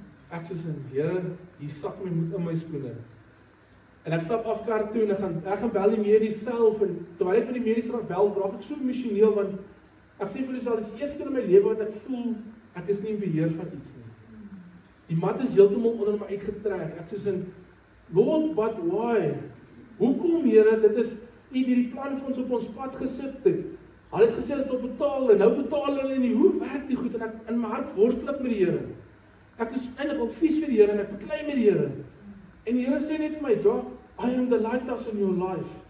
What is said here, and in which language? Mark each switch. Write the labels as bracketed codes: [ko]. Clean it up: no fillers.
[af] Ek sê, Here, hier sak my moed in my skoene. En ek stap af kar toe, en ek gaan bel die medies self, en terwyl ek met die medies bel, raak ek so emosioneel, want ek sê vir myself, dis die eerste keer in my lewe wat ek voel, ek is nie in beheer van iets nie. Die mat is heeltemal onder my uitgetrek. Ek sê, [en] Lord, but why? [af] Hoekom, Here, dit is U die plan vir ons op ons pad gesit het. Hulle het gesê hulle sal betaal, en nou betaal hulle nie. Hoe werk die goed? En ek in my hart worstel ek met die Here. Ek is eintlik al vies vir die Here, en ek beklei met die Here. En die Here sê net vir my, Jock, [en] I am the lighthouse in your life.